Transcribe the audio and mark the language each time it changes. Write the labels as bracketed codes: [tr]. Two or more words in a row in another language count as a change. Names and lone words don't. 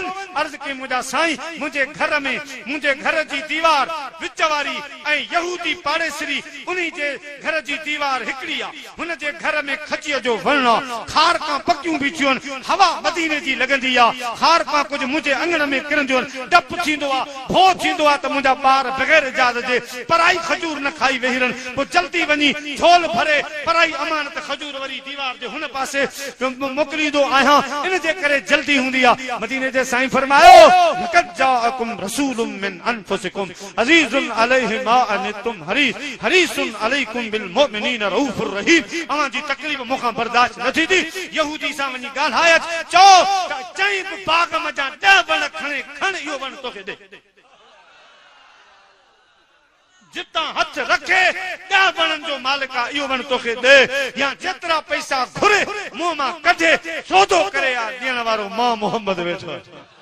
[sd] अर्ज़ कई मुंहिंजा साईं मुंहिंजे घर में मुंहिंजे घर जी दीवार विच वारी ऐं यहूदी पाड़ेसरी उन्ही जे घर जी दीवार हिकिड़ी आहे, हुन जे घर में खजीअ जो वण आहे, खार खां पकियूं बीठियूं आहिनि, हवा मदीने जी लॻंदी आहे, खार खां कुझु मुंहिंजे अंगण में किरंदियूं आहिनि, डपु थींदो आहे भो थींदो आहे त मुंहिंजा ॿार बग़ैर इजाज़त जे पराई खजूर न खाई वेही रहनि, पोइ जल्दी वञी झोल भरे पराई अमानत खजूर वरी दीवार जे हुन पासे मोकिलींदो आहियां, इन जे करे जल्दी हूंदी आहे। मदीने जे साईं फरमायो [ar] لقد جاءكم رسول من أنفسكم عزيز عليه ما عنتم حريص عليكم بالمؤمنين رؤوف رحيم. [sd] अवां जी तकलीफ़ मूंखां बर्दाश्त न थींदी। यहूदी सां वञी ॻाल्हायच चओ चई बाग मजा 10 वण खण इहो वण तोखे ॾे, जितां हथ रखे 10 वणनि जो मालिक आहे इहो वण तोखे ॾे, या जेतिरा पैसा घुरे मुंहं मां कढे सौदो करे आ ॾियण वारो मां मोहम्मद वेठो आहे।